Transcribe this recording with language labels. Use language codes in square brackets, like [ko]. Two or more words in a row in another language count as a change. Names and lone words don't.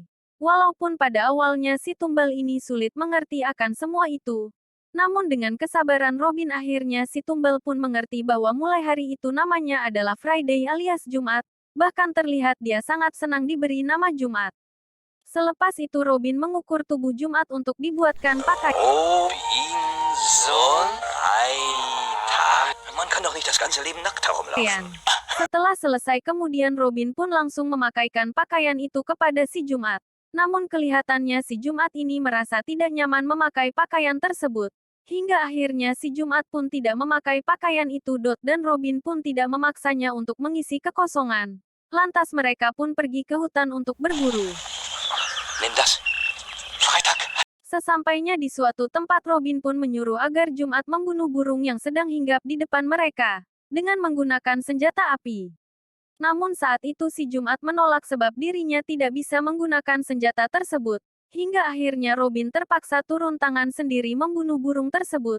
[id] Walaupun pada awalnya si Tumbal ini sulit mengerti akan semua itu. Namun dengan kesabaran Robin akhirnya si Tumbal pun mengerti bahwa mulai hari itu namanya adalah Friday alias Jumat. Bahkan terlihat dia sangat senang diberi nama Jumat. Selepas itu Robin mengukur tubuh Jumat untuk dibuatkan pakaian. [de] Oh, so Man kann doch nicht das ganze Leben nackt herumlaufen. [id] Setelah selesai kemudian Robin pun langsung memakaikan pakaian itu kepada si Jumat. Namun kelihatannya si Jumat ini merasa tidak nyaman memakai pakaian tersebut. Hingga akhirnya si Jumat pun tidak memakai pakaian itu dan Robin pun tidak memaksanya untuk mengisi kekosongan. Lantas mereka pun pergi ke hutan untuk berburu. [de] Nimm das. Freitag. [id] Sesampainya di suatu tempat Robin pun menyuruh agar Jumat membunuh burung yang sedang hinggap di depan mereka, dengan menggunakan senjata api. Namun saat itu si Jumat menolak sebab dirinya tidak bisa menggunakan senjata tersebut. Hingga akhirnya Robin terpaksa turun tangan sendiri membunuh burung tersebut.